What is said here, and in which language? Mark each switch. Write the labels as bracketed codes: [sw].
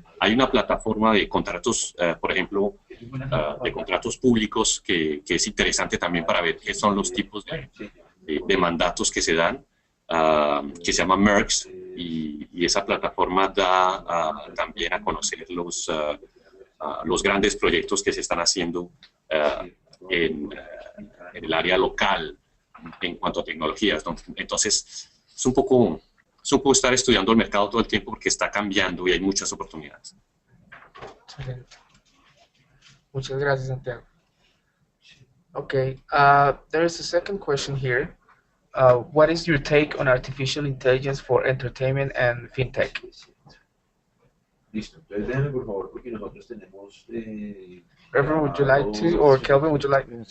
[es] Hay una plataforma de contratos, por ejemplo, de contratos públicos que es interesante también para ver qué son los tipos de mandatos que se dan, que se llama MERX, y esa plataforma da también a conocer los grandes proyectos que se están haciendo en el área local en cuanto a tecnologías. Entonces, es un poco estar estudiando el mercado todo el tiempo porque está cambiando y hay muchas oportunidades. Excelente. Muchas gracias, Santiago. [en] Okay, there is a second question here. What is your take on artificial intelligence for entertainment and fintech? [es] Listo, entonces déjenme por favor porque nosotros tenemos... [en] Reverend, would you like to, or Kelvin, would you like?